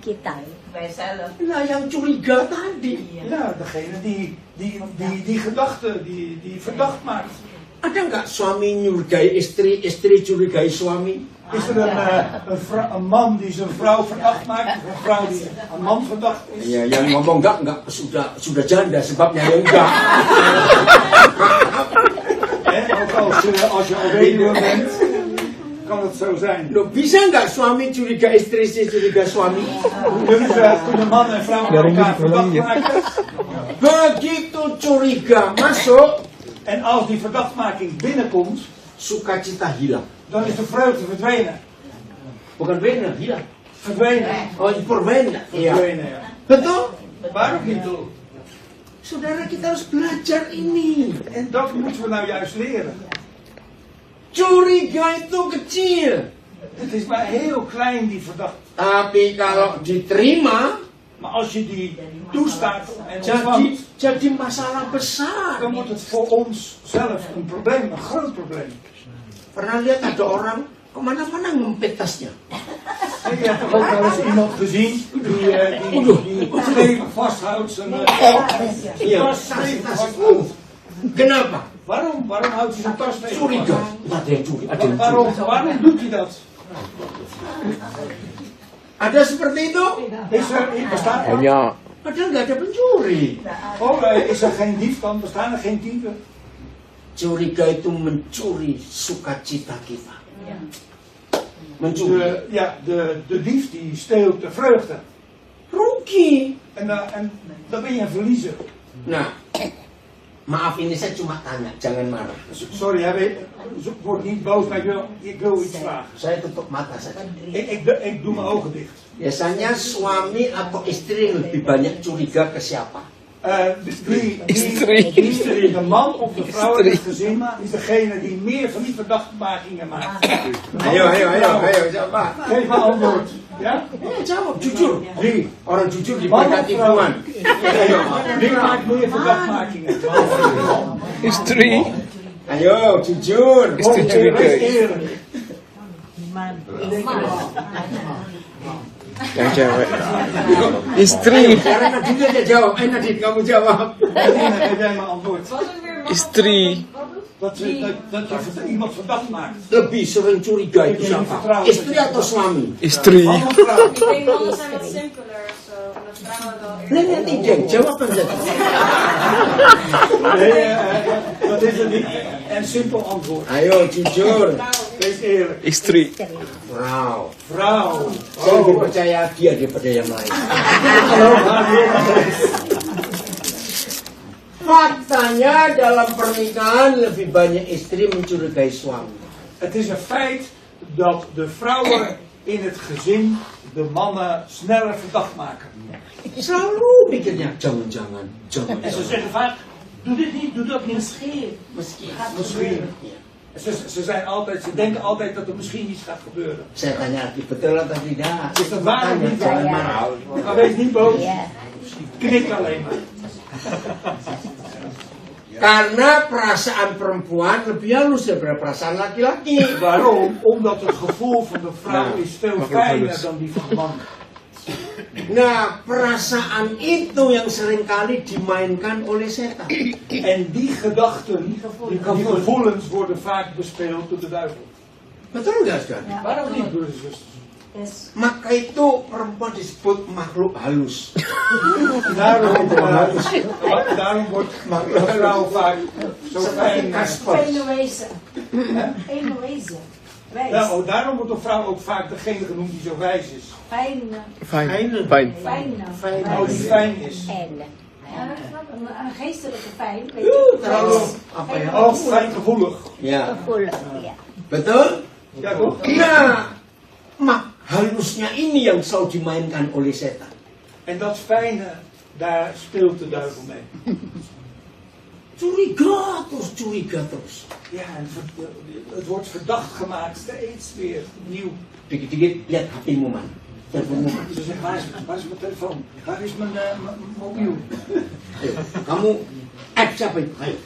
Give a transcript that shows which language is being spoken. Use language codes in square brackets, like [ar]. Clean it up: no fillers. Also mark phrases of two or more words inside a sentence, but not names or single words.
[nl] Kita, wij zelf. [id] Nah, yang curiga tadi. [nl] Ja, degene die gedachten, die verdacht maakt. [id] Ada nggak suami nyurigai istri, istri curigai suami? [nl] Is er een man die zijn vrouw verdacht maakt? Of een vrouw die een man verdacht is? [id] Ya, yang ngomong enggak sudah janda sebabnya ya enggak. [nl] Ook als je al weduwe bent, kan het zo zijn. [id] Loh, bisa nggak suami curiga istri, istri curiga suami? [nl] Kunnen man en vrouw elkaar verdacht maken? [id] Begitu curiga masuk, [nl] En als die verdachtmaking binnenkomt, [id] sukacita hilang. [nl] dan is de vreugde verdwenen. [id] Bukan benar, hilang. [nl] Verdwenen. Oh, verdwenen. Iya. Verdwenen, ja. [id] Betul? [nl] Waarom niet doen? [id] Saudara, kita harus belajar ini. [nl] En dat moeten we nou juist leren. [id] Curiga itu kecil. [nl] Het is maar heel klein, die verdachte. [id] Tapi kalau diterima, [nl] Maar als je die toestaat en ontvangt, [id] jadi masalah besar. [nl] dan wordt het voor ons zelf een probleem, een groot probleem. [id] Pernah lihat ada orang kemana-mana ngempet tasnya. [nl] Je hebt toch ook wel eens iemand gezien die stevig vasthoudt zijn [id] Iya, [nl] tas stevig tas. vasthoudt. [id] Kenapa? [nl] Waarom houdt hij zijn tas stevig [id] Curiga. [nl] vast? [id] Ada yang curi, ada yang curi. [nl] Waarom doet hij dat? [id] Ada seperti itu? [nl] Bestaat er? Ja, [id] Padahal nggak ada pencuri. [nl] Oh, is er geen dief dan? Bestaan er geen dieven? [id] Curiga itu mencuri sukacita kita. Mencuri. [nl] De dief die steelt de vreugde. [id] Rugi. [nl] En dan ben je een verliezer. [id] Nah, maaf ini saya cuma tanya, jangan marah. [nl] Sorry, word niet boos, maar ik wil iets vragen. [id] Saya tutup mata saja. [nl] Ik doe mijn ogen dicht. [id] Biasanya suami atau istri yang lebih banyak curiga ke siapa? Istri. [nl] De man of de vrouw in het gezin is degene die meer van die verdachtmakingen maakt. [id] Ayo, jawab. [nl] Geef maar antwoord. Ja? [id] Jawab, jujur. [nl] Wie? [id] Orang jujur [nl] Man [id] diberkati [nl] of vrouw? [id] Tuhan. [nl] Wie maakt meer verdachtmakingen? is 3. [id] Ayo, jujur. Istri [nl] Wees [id] curiga. [nl] eerlijk. [id] Yang cewek. Istri. Sekarang Nadine aja jawab. Nadine, kamu jawab. [nl] Nadine, heb jij maar antwoord. [id] Istri. [nl] Dat je iemand verdacht maakt. [id] Lebih sering curiga itu siapa? Istri atau suami? Istri. [nl] Man of vrouw. Ik denk mannen zijn wat simpeler of zo. En dat vrouwen wel eerder. Nee, [id] Jeng, jawab aja. [nl] Nee, dat is het niet. Een simpel antwoord. [id] Ayo, jujur. [nl] Wees eerlijk. [id] Istri. Wow. [nl] Vrouw. [id] Saya lebih percaya dia daripada yang lain. Faktanya dalam pernikahan lebih banyak istri mencurigai suami. [nl] Het is een feit dat de vrouwen in het gezin de mannen sneller verdacht maken. [id] Selalu mikirnya jangan-jangan. [nl] En ze zeggen vaak, doe dit niet, doe dat niet. Misschien. Misschien. Ze denken altijd dat er misschien iets gaat gebeuren. [id] Saya tanya lagi, betul atau tidak? [nl] Is dat waar of [id] Tanya, [nl] niet? [id] jangan marah. [nl] Maar wees niet boos. Knik alleen maar. [id] Karena perasaan perempuan lebih halus daripada perasaan laki-laki. [nl] Waarom? Omdat het gevoel van de vrouw is veel fijner dan die van de man. [id] Nah, perasaan itu yang seringkali dimainkan oleh setan. [nl] En die gedachten, die gevoelens worden vaak bespeeld door de duivel. [id] Betul nggak, saudara? [nl] Waarom niet, broeders en zusters? [id] Maka itu perempuan disebut makhluk halus. [nl] Daarom wordt de vrouw vaak zo fijn. Fijne wezen. Fijne wezen. Wijs. Nou, daarom wordt een vrouw ook vaak degene genoemd die zo wijs is. Fijne. Fijn. Fijn. Fijne. Oh, die fijn is. Een geestelijke fijn. Weet [id] Terlalu apa ya? [nl] Oh, fijngevoelig. [id] Ya. Betul? [nl] Ja, toch? [id] Nah, halusnya ini yang selalu dimainkan oleh setan. [nl] En dat fijne, daar speelt de duivel mee. [id] Curiga terus. [nl] Ja, en het wordt verdacht gemaakt steeds weer opnieuw. [id] Dikit-dikit lihat HP-mu, man. Teleponmu, man. [nl] Ze zeggen, waar is mijn telefoon? Waar is mijn mobiel? [id] Ayo, kamu add siapa itu? Ayo.